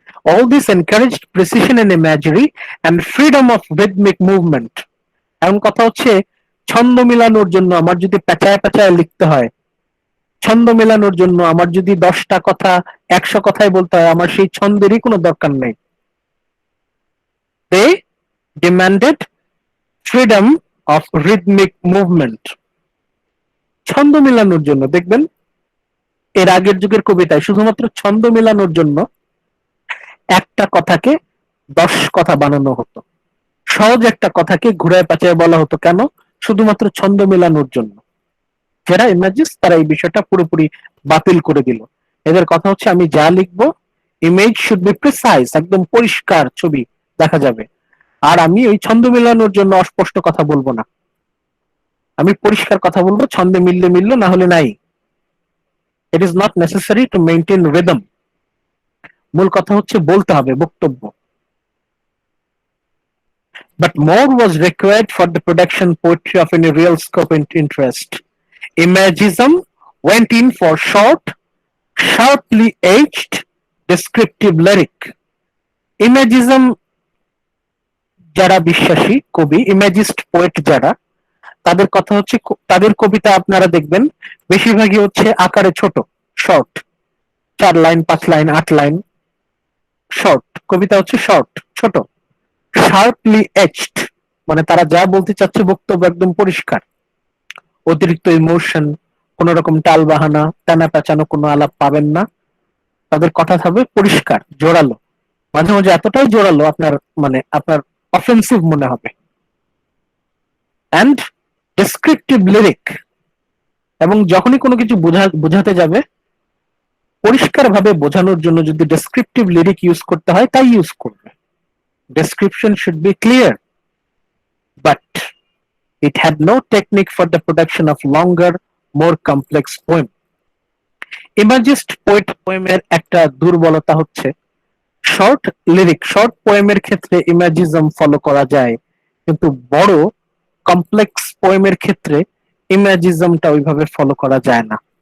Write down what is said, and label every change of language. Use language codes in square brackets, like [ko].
[en] All this encouraged precision in imagery and freedom of rhythmic movement. [bn] এমন কথা হচ্ছে ছন্দ মিলানোর জন্য আমার যদি পেঁচায় পেঁচায় লিখতে হয়, ছন্দ মেলানোর জন্য আমার যদি 10টা কথা 100 কথায় বলতে হয়, আমার সেই ছন্দেরই কোনো দরকার নেই। [en] They demanded freedom of rhythmic movement. [bn] ছন্দ মেলানোর জন্য দেখবেন এর আগের যুগের কবিতায় শুধুমাত্র ছন্দ মেলানোর জন্য একটা কথাকে 10 কথা বানানো হতো। সহজ একটা কথাকে ঘুরায় পেঁচায় বলা হতো, কেন? শুধুমাত্র ছন্দ মেলানোর জন্য। যারা ইমেজিস তারা এই বিষয়টা পুরোপুরি বাতিল করে দিল। এদের কথা হচ্ছে আমি যা লিখবো [en] image should be precise, [bn] একদম পরিষ্কার ছবি দেখা যাবে। আর আমি ওই ছন্দ মেলানোর জন্য অস্পষ্ট কথা বলবো না, আমি পরিষ্কার কথা বলবো, ছন্দে মিললে মিললো, না হলে নাই। [en] It is not necessary to maintain rhythm. [bn] মূল কথা হচ্ছে বলতে হবে বক্তব্য। [en] But more was required for the production poetry of any real scope and interest. Imagism went in for short, sharply edged, descriptive lyric. [bn] Imagism যারা বিশ্বাসী কবি, ইমেজিস্ট poet যারা, তাদের কথা হচ্ছে তাদের কবিতা আপনারা দেখবেন বেশিরভাগই হচ্ছে আকারে ছোট, short, 4 line 5 line 8 line, short কবিতা হচ্ছে শর্ট ছোট। শার্পলি এজড মানে তারা যা বলতে চাচ্ছে বক্তব্য একদম পরিষ্কার, অতিরিক্ত ইমোশন, কোন রকম টাল বাহানা, টানা পেঁচানো কোনো আলাপ পাবেন না। তাদের কথা হবে পরিষ্কার, জোরালো, মাঝে মাঝে এতটাই জোরালো আপনার মানে আপনার অফেন্সিভ মনে হবে। [en] and descriptive lyric, [bn] এবং যখনই কোনো কিছু বোঝাতে যাবে পরিষ্কার ভাবে বোঝানোর জন্য যদি ডেসক্রিপটিভ লিরিক ইউজ করতে হয় তাই ইউজ করবে। [en] Description should be clear, but it had no technique for the production of longer, more complex poem. [bn] Imagist poet poemer একটা দুর্বলতা হচ্ছে শর্ট লিরিক, শর্ট পোয়েমের ক্ষেত্রে ইমাজিজম ফলো করা যায়, কিন্তু বড় কমপ্লেক্স পোয়েমের ক্ষেত্রে ইমাজিজমটা ওইভাবে ফলো করা যায় না।